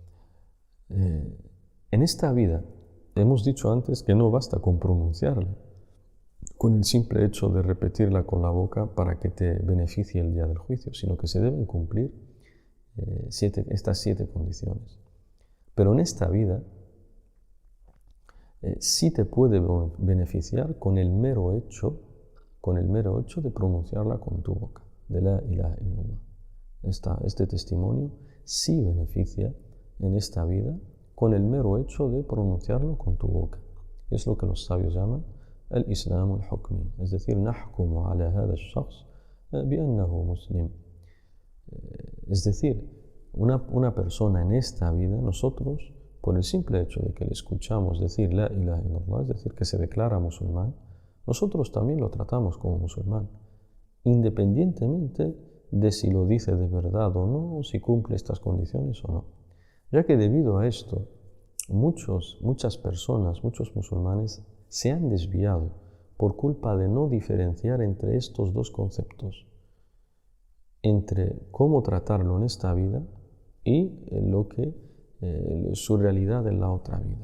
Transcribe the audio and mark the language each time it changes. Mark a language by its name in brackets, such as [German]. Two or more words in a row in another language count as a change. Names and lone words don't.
[Spanish] En esta vida, hemos dicho antes que no basta con pronunciarla, con el simple hecho de repetirla con la boca para que te beneficie el día del juicio, sino que se deben cumplir estas 7 condiciones. Pero en esta vida, sí te puede beneficiar con el mero hecho de pronunciarla con tu boca, de [Arabic] لا إله إلا الله. [Spanish] Este testimonio sí beneficia en esta vida con el mero hecho de pronunciarlo con tu boca. Es lo que los sabios llaman el [Arabic] الإسلام الحكمي, [Spanish] es decir, [Arabic] نحكم على هذا الشخص بأنه مسلم. [Spanish] Es decir, una persona en esta vida, nosotros, por el simple hecho de que le escuchamos decir [Arabic] لا إله إلا الله, [Spanish] es decir, que se declara musulmán, nosotros también lo tratamos como musulmán, independientemente de si lo dice de verdad o no, o si cumple estas condiciones o no. Ya que debido a esto, muchas personas, muchos musulmanes, se han desviado por culpa de no diferenciar entre estos dos conceptos, entre cómo tratarlo en esta vida y su realidad en la otra vida.